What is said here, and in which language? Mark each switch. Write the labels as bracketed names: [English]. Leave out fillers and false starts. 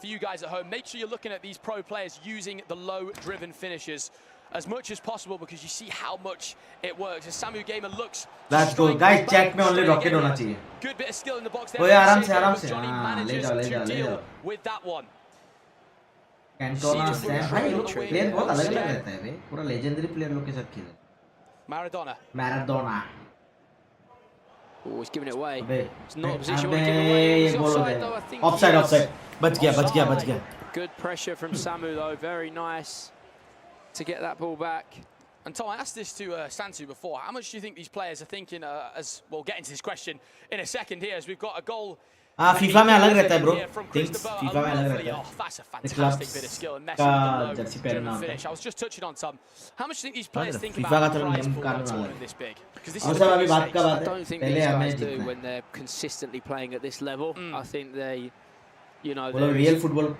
[English] For you guys at home, make sure you're looking at these pro players using the low-driven finishes as much as possible, because you see how much it works. As Samu Gamer looks. Let's go, guys. [Hindi] Check में [English] only rocket [Hindi] होना चाहिए. [English] Good bit of skill in the box there. [Hindi] ओए आराम से. [English] Johnny manages to deal with that one. [Hindi] Cantona stand भाई player बहुत अलग रहता है भाई, पूरा लेजेंडरी प्लेयर लोग के साथ खेले. [English] Maradona. Oh, he's giving it away. It's not a position to give away. He's offside though, I think. [Hindi] Offside. बच गया. [English] Good pressure from Samu though, very nice to get that ball back. And Tom, I asked this to Santu before. How much do you think these players are thinking as we'll get into this question in a second here, as we've got a goal. [Hindi] FIFA में अलग रहता है bro. Things FIFA में अलग रहता है. [English] Oh, that's a fantastic bit of skill and messing with the low finish. I was just touching on Tom. How much do you think these players think about the prize pool on a tournament this big? Because this is a big I don't think these guys do when they're consistently playing at this level. I think they, you know, the real football